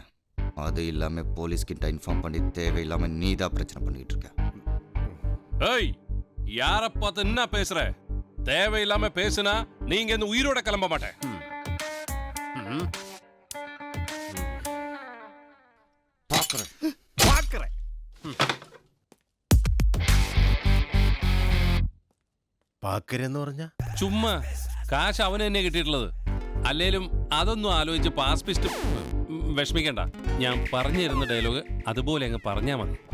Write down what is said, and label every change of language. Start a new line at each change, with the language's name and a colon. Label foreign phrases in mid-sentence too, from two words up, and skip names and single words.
Tamil: அது இல்லாமல் போலீஸ்கிட்ட இன்ஃபார்ம் பண்ணி தேவையில்லாமல் நீ தான் பிரச்சனை பண்ணிட்டு இருக்க. ஏய், யார பார்த்து என்ன பேசுற? தேவையில்லாம பேசுனா நீங்க இந்த உயிரோட கிளம்ப மாட்டேன். பாக்குறேன்.
Malayalam: പാക്കരെന്ന് പറഞ്ഞ ചുമ്മാ കാശ് അവന് തന്നെ കിട്ടിയിട്ടുള്ളത്. അല്ലേലും അതൊന്നും ആലോചിച്ച് പാസ് പിസ്റ്റ് വിഷമിക്കണ്ട. ഞാൻ പറഞ്ഞു തരുന്ന ഡയലോഗ് അതുപോലെ അങ്ങ് പറഞ്ഞാ മതി.